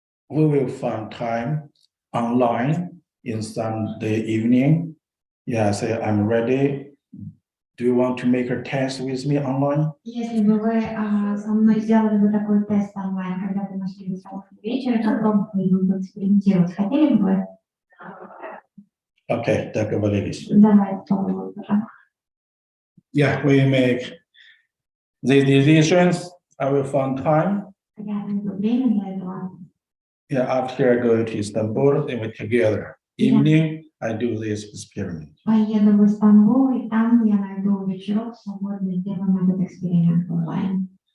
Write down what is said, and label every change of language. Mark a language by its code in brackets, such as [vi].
[en] We will find time online in Sunday evening. Yeah, say I'm ready. Do you want to make a test with me online? [ru] Если бы вы со мной сделали бы такой тест онлайн, когда вы нашли бы вечер, попробовали бы экспериментировать, хотели бы вы? Okay, договорились. Давайте попробуем, пожалуйста. [en] Yeah, we make the decisions. I will find time. [ru] Я найду время для этого. [en] Yeah, after I go to Istanbul, then we together. Evening, I do this experiment. [ru] Поеду в Стамбул, и там я найду вечерок свободный, сделаем этот эксперимент онлайн.